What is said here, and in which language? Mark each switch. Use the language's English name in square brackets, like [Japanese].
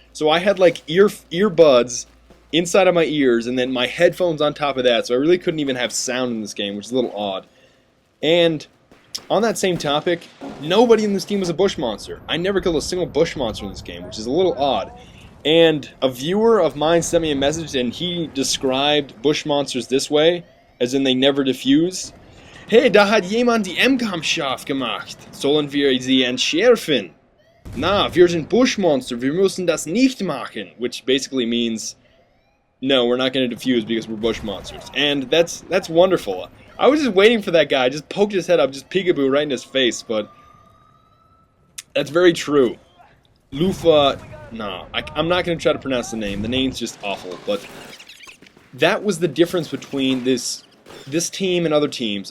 [English] So I had, like, earbuds inside of my ears, and then my headphones on top of that. So I really couldn't even have sound in this game, which is a little odd. And on that same topic, nobody in this team was a bush monster. I never killed a single bush monster in this game, which is a little odd. And a viewer of mine sent me a message, and he described bush monsters this way, as in they never defuse. [German] Hey, da hat jemand die M-Cam scharf gemacht. Sollen wir sie entschärfen? Na, wir sind Bushmonster, wir müssen das nicht machen. [English] Which basically means, no, we're not going to defuse because we're bush monsters. And that's wonderful. I was just waiting for that guy. I just poked his head up, just peekaboo right in his face, but that's very true. Lufa... No, I'm not going to try to pronounce the name. The name's just awful. But that was the difference between this team and other teams.